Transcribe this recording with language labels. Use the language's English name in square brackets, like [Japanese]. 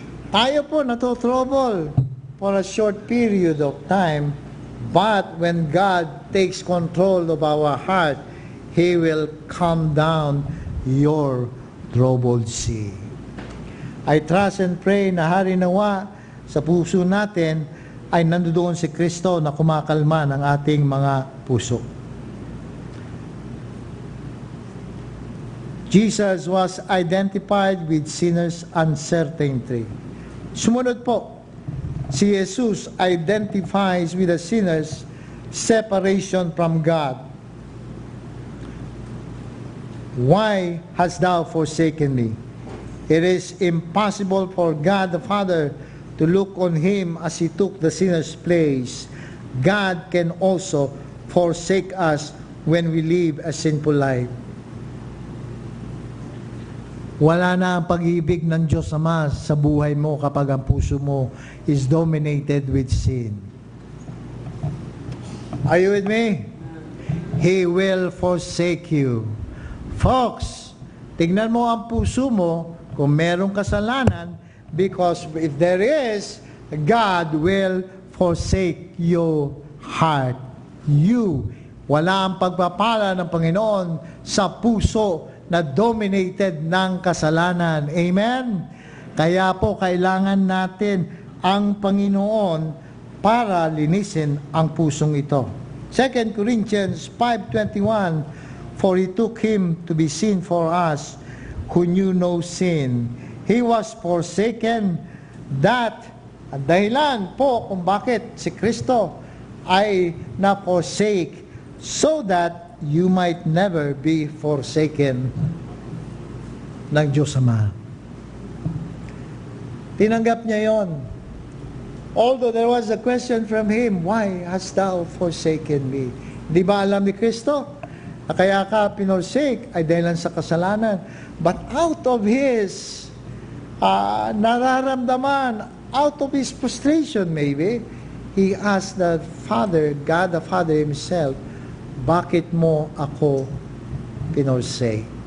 [Filipino] Tayo po natotrouble [English] for a short period of time, but when God takes control of our heart, He will calm down your troubled sea. I trust and pray [Filipino] na hari nawa sa puso natin ay nandoon si Kristo na kumakalma ng ating mga puso. [English] Jesus was identified with sinners' uncertainty. [Filipino] Sumunod po, si [English] Jesus identifies with the sinners' separation from God. Why hast thou forsaken me? It is impossible for God the Father to look on him as he took the sinner's place. God can also forsake us when we live a sinful life. [Filipino] Wala na ang pag-ibig ng Diyos Ama sa buhay mo kapag ang puso mo [English] is dominated with sin. Are you with me? He will forsake you. Folks, [Filipino] tignan mo ang puso mo kung merong kasalanan, [English] because if there is, God will forsake your heart. You. [Filipino] Wala ang pagpapala ng Panginoon sa puso na dominated ng kasalanan. Amen? Kaya po kailangan natin ang Panginoon para linisin ang pusong ito. [English] 2 Corinthians 5:21, for he took him to be sin for us, who knew no sin. He was forsaken, that [Filipino] ang dahilan po kung bakit si Kristo ay na-forsake, [English] so that you might never be forsaken [Filipino] ng Diyos Ama. Tinanggap niya yon. [English] Although there was a question from him, why hast thou forsaken me? [Filipino] Di ba alam ni Kristo? Kaya ka pinorsake ay dahil sa kasalanan. [English] But out of his nararamdaman, out of his frustration maybe, he asked the Father, God the Father himself, [Filipino] bakit mo ako pinorsake?